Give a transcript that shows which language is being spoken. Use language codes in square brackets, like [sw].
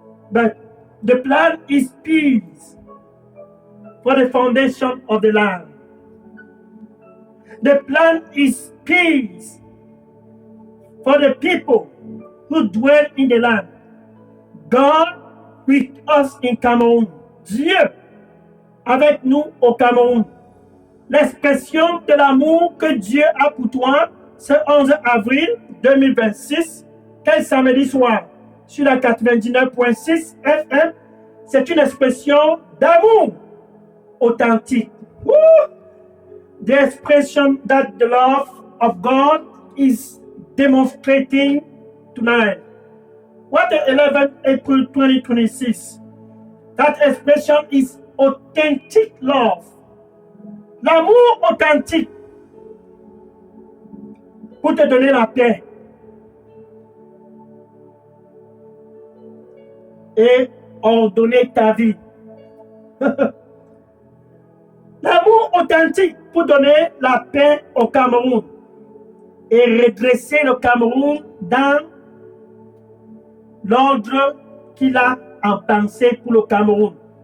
[en] But the plan is peace for the foundation of the land. The plan is peace for the people who dwell in the land. God with us in Cameroon. [fr] Dieu avec nous au Cameroun. L'expression de l'amour que Dieu a pour toi ce 11 avril 2026, quel samedi soir, sur la 99.6 FM, c'est une expression d'amour authentique. Woo! [en] The expression that the love of God is demonstrating tonight. What the 11th April 2026? That expression is authentic love. [fr] L'amour authentique pour te donner la paix et ordonner ta vie. L'amour authentique pour donner la paix au Cameroun et redresser le Cameroun dans l'ordre qu'il a en pensée pour le Cameroun.